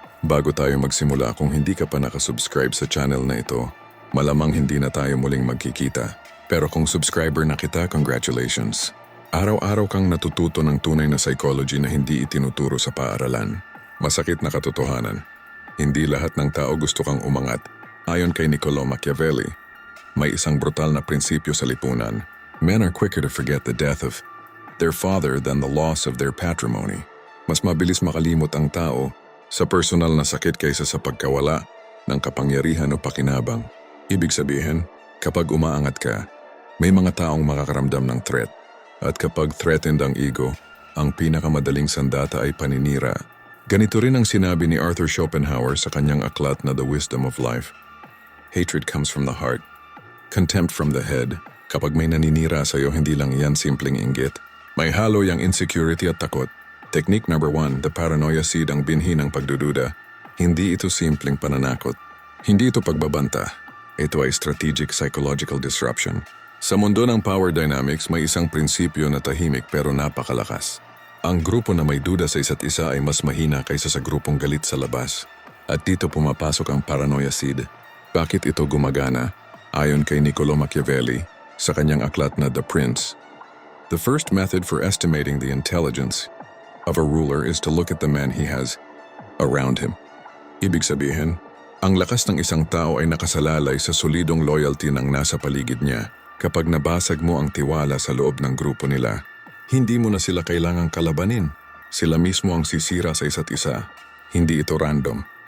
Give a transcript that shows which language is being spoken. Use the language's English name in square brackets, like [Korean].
[Filipino] Bago tayo magsimula, kung hindi ka pa nakasubscribe sa channel na ito, malamang hindi na tayo muling magkikita. Pero kung subscriber na kita, congratulations. Araw-araw kang natututo ng tunay na psychology na hindi itinuturo sa paaralan. Masakit na katotohanan. Hindi lahat ng tao gusto kang umangat. Ayon kay Niccolò Machiavelli, may isang brutal na prinsipyo sa lipunan. [English] Men are quicker to forget the death of their father than the loss of their patrimony. [Filipino] Mas mabilis makalimot ang tao sa personal na sakit kaysa sa pagkawala ng kapangyarihan o pakinabang. Ibig sabihin, kapag umaangat ka, may mga taong makakaramdam ng threat. At kapag threatened ang ego, ang pinakamadaling sandata ay paninira. Ganito rin ang sinabi ni Arthur Schopenhauer sa kanyang aklat na The Wisdom of Life. [English] Hatred comes from the heart, contempt from the head. [Filipino] Kapag may naninira sa'yo, hindi lang yan simpleng inggit. May halo yang insecurity at takot. [English] Technique number 1, the paranoia seed [Filipino] ang binhi ng pagdududa. Hindi ito simpleng pananakot. Hindi ito pagbabanta. Ito ay [English] strategic psychological disruption. [Filipino] Sa mundo ng power dynamics, may isang prinsipyo na tahimik pero napakalakas. Ang grupo na may duda sa isa't isa ay mas mahina kaysa sa grupong galit sa labas. At dito pumapasok ang paranoia seed. Bakit ito gumagana? Ayon kay Niccolò Machiavelli, sa kanyang aklat na The Prince, [English] the first method for estimating the intelligence of a ruler is to look at the men he has around him. [Filipino] Ibig sabihin, ang lakas ng isang tao ay nakasalalay sa solidong loyalty ng nasa paligid niya. Kapag nabasag mo ang tiwala sa loob ng grupo nila, hindi mo na sila kailangang kalabanin. Sila mismo ang sisira sa isa't isa. Hindi ito random.